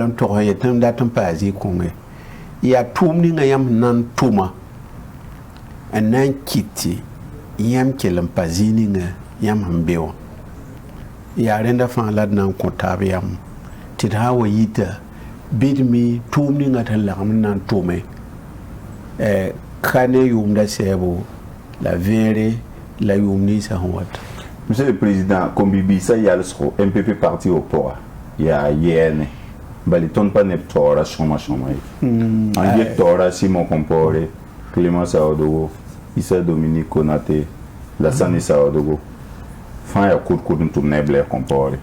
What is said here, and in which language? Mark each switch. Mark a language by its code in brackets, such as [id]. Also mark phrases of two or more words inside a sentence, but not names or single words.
[mos] n togs yetɩ n dat n paa zĩ-kõnge yaa tʋʋm ninga yãmb sẽn na n tʋma n na n kɩtɩ yãmb kell n pa zĩ ninga yãmb sẽn be wã yaa rẽnda fãa la d na n kõ taab yãmb tɩ d sã n wa yita bidmi tʋʋm ninga tɩ lagem n na n tʋme ka ne yʋʋmda sɛɛbo la vẽere la yʋʋm ninsã sẽn wata [fr] monsieur le président [mos] kombi-biisã yalsgo MPP parti wã pʋga yaa yɛɛne bali tõnd pa neb taoora sõma ye n get taoora Simon Kompore Clément Saodogo Issa Dominique Konate la Sani Saodogo fãa yaa kʋd n tʋm ne Blair Kompore